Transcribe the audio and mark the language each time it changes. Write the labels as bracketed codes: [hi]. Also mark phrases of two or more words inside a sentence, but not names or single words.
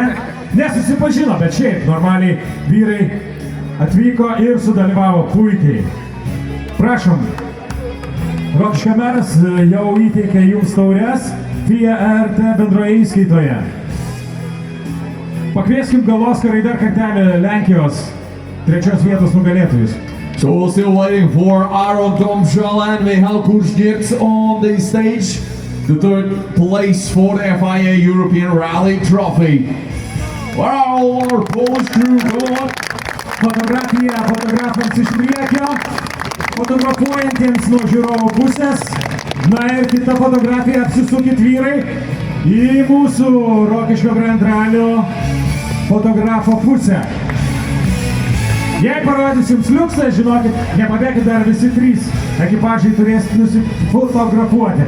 [lt] Nesusipažino, bet šiaip normaliai vyrai atvyko ir sudalyvavo puikiai. Prašom, Rokiškio meras jau įteikė jums taures FIA RT bendroje įskaitoje. Pakvieskim gal Oskarą dar kartelį Lenkijos trečios vietos nugalėtojus. [en] So we're still waiting for Aron Domžal and Michal Kužniec on the stage. The third place for the FIA European Rally Trophy. Where are all our Polish crew? Come on. [lt] Fotografija fotografams iš priekio, fotografuojantiems nuo žiūrovų pusės. Na ir kita fotografija, apsisukit vyrai į mūsų Rokiškio Grand Ralio fotografo pusę. Jei parodysiu jums liuksą, žinokit, nepabėkit, dar visi trys ekipažai turės nusifotografuoti.